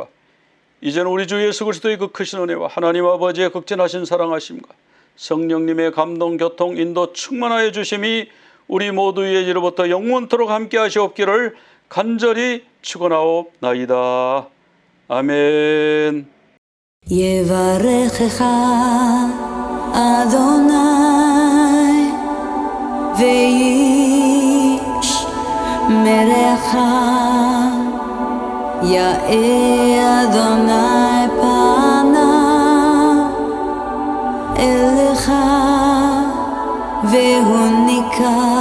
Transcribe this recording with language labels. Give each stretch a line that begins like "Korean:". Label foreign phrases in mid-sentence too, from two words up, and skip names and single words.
Korean: 이제는 우리 주 예수 그리스도의 그 크신 은혜와 하나님 아버지의 극진하신 사랑하심과 성령님의 감동, 교통, 인도 충만하여 주심이 우리 모두의 이로부터 영원토록 함께 하시옵기를 간절히 축원하옵나이다. 아멘.
Hebrew: יברכך אדוני וישמרך יאר אדוני פניו אליך והוניקה